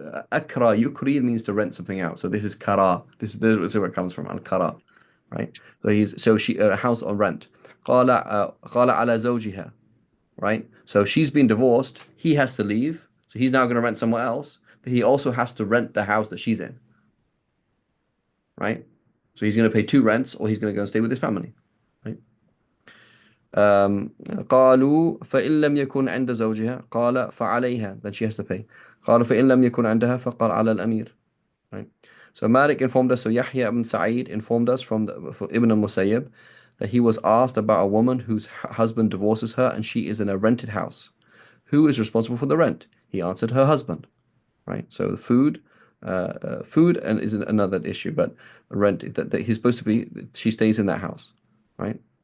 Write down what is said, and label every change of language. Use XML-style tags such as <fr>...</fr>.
<en>akra yukri means to rent something out. So this is kara. This is where it comes from, al kara, right? So she a house on rent.</en> <ar>قال على زوجها, right?</ar> <en>So she's been divorced. He has to leave. So he's now going to rent somewhere else, but he also has to rent the house that she's in, right? So he's going to pay two rents, or he's going to go and stay with his family, right?</en> <ar>قالوا فإن لم يكن عند زوجها قال فعليها,</ar> <en>then she has to pay.</en> <ar>قالوا فإن لم يكن عندها فقال على الأمير, right?</ar> <en>So Malik informed us, so Yahya ibn Sa'id informed us from Ibn al-Musayyib that he was asked about a woman whose husband divorces her and she is in a rented house. Who is responsible for the rent? He answered, her husband, right? So the food and is another issue, but rent that he's supposed to be, she stays in that house, right?</en>